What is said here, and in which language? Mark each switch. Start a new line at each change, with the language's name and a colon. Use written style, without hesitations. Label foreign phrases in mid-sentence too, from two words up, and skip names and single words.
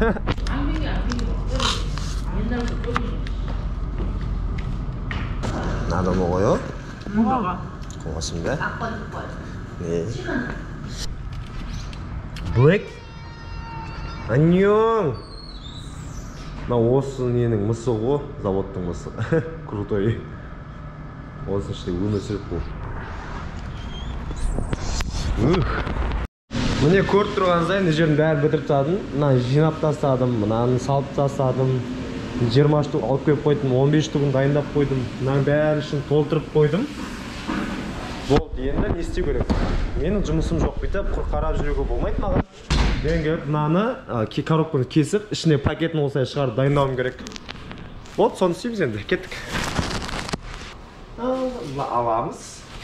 Korean: Надо 먹어요? 먹어. 고맙습니다. 네. 블랙? 안녕.
Kazakh: 나 осы ненің мысы ғой, заводтың мысы. Крутой. Осының іште өмір сүріп бұл. Міне көріп тұрған сайын жерін бәрі бітіріп тастадым. Мынаны жинап тастадым, мынаны салып тастадым. 20 штук алып келіп қойдым, 15 штугын дайындап қойдым. Мынаның бәрі үшін толтырып қойдым. Болды, енді не істеу керек? Менің жұмысым жоқ бүйтіп, құр қарап жүруге болмайды маған. Мен келіп мынаны коробканы кесіп, ішіне пакетін осылай шығарып дайындауым керек. Вот, соны істейміз енді. Кеттік. Alamız.